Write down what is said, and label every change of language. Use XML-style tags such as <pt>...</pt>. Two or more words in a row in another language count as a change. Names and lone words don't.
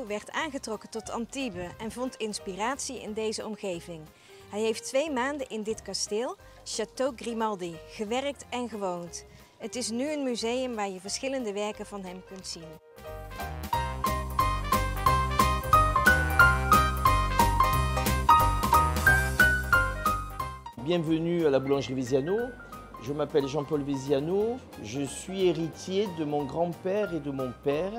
<nl>werd aangetrokken tot Antibes en vond inspiratie in deze omgeving. Hij heeft 2 maanden in dit kasteel, Château Grimaldi, gewerkt en gewoond. Het is nu een museum waar je verschillende werken van hem kunt zien.</nl> <fr>Bienvenue à la boulangerie Veziano. Je m'appelle Jean-Paul Veziano. Je suis héritier de mon grand-père et de mon père.</fr>